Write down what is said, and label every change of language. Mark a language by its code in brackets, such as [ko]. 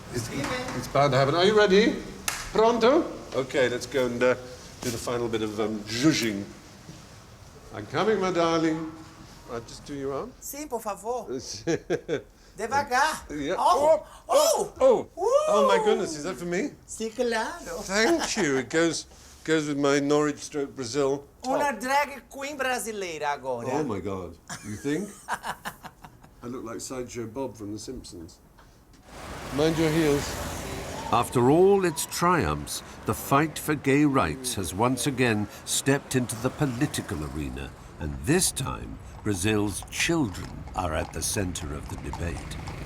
[en] It's bound to happen. Are you ready? [pt] Pronto? [en] Okay, let's go and do the final bit of zhuzhing. I'm coming, my darling. I'll just do your arm. [pt] Sim, por favor. Devagar. [en] Yeah. Oh, my goodness, is that for me? [pt] Sim, claro. [en] Thank you. It goes with my Norwich / Brazil top. [pt] Uma drag queen brasileira agora. [en] Oh my God. You think? I look like Sideshow Bob from The Simpsons. Mind your heels. After all its triumphs, the fight for gay rights has once again stepped into the political arena, and this time Brazil's children are at the center of the debate.